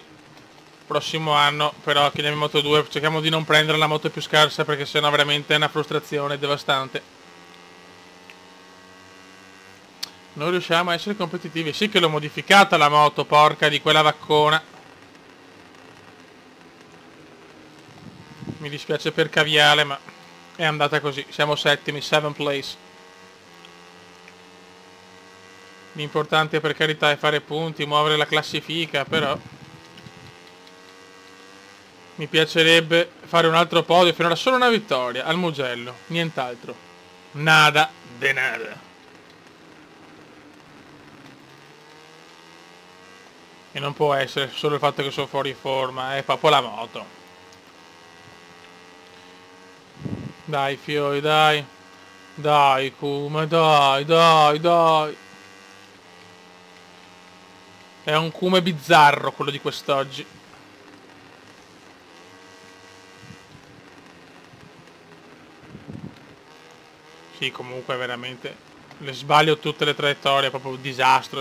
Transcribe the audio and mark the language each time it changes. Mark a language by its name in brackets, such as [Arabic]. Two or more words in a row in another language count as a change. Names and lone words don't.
[Italian] Prossimo anno però chiamiamo Moto 2, cerchiamo di non prendere la moto più scarsa perché sennò veramente è una frustrazione devastante. Non riusciamo a essere competitivi. Sì che l'ho modificata la moto, porca di quella vaccona. Mi dispiace per Caviale, ma è andata così. Siamo settimi, [English] 7th place. [Italian] L'importante per carità è fare punti, muovere la classifica, però mi piacerebbe fare un altro podio, finora solo una vittoria, al Mugello, nient'altro. [Spanish] Nada de nada. [Italian] E non può essere solo il fatto che sono fuori forma, è proprio la moto. Dai fioi, dai. Dai Kuma, dai, dai, dai. È un Kuma bizzarro quello di quest'oggi. Sì, comunque veramente le sbaglio tutte le traiettorie, è proprio un disastro.